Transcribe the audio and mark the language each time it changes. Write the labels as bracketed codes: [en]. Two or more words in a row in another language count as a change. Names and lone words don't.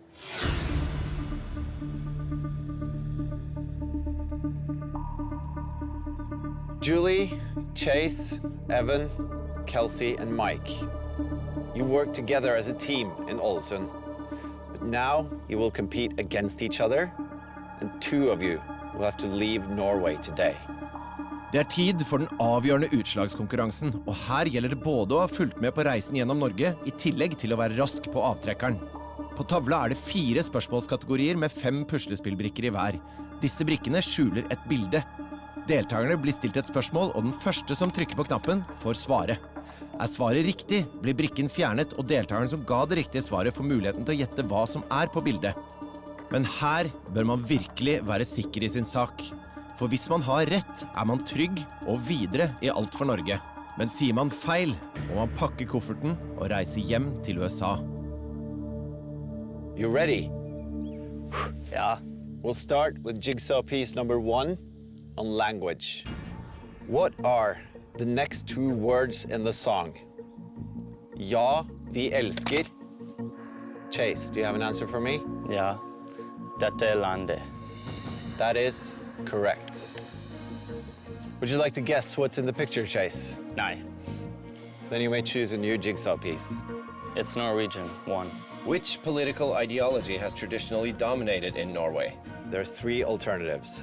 [en] Julie, Chase, Evan, Kelsey, and Mike. You work together as a team in Ålesund. But now you will compete against each other, and 2 of you will have to leave Norway today. [no] Det er tid for den avgjørende utslagskonkurransen, og her gjelder det både å ha fulgt med på reisen gjennom Norge, i tillegg til å være rask på avtrekkeren. På tavla er det 4 spørsmålskategorier med 5 puslespillbrikker i hver. Disse brikkene skjuler et bilde. Deltakerne blir stilt et spørsmål, og den første som trykker på knappen får svare. Er svaret riktig, blir brikken fjernet, og deltakeren som ga det riktige svaret får muligheten til å gjette hva som er på bildet. Men her bør man virkelig være sikker i sin sak. For hvis man har rett, er man trygg og videre i Alt for Norge. Men sier man feil, må man pakke kofferten og reise hjem til USA. [en] You ready? Yeah. We'll start with jigsaw piece number 1 on language. What are the next 2 words in the song? [no] Ja, vi elsker. [en] Chase, do you have an answer for me? [no] Ja. Dette er landet. [en] That is correct. Would you like to guess what's in the picture, Chase? Nei. Then you may choose a new jigsaw piece. It's Norwegian, 1. Which political ideology has traditionally dominated in Norway? There are 3 alternatives.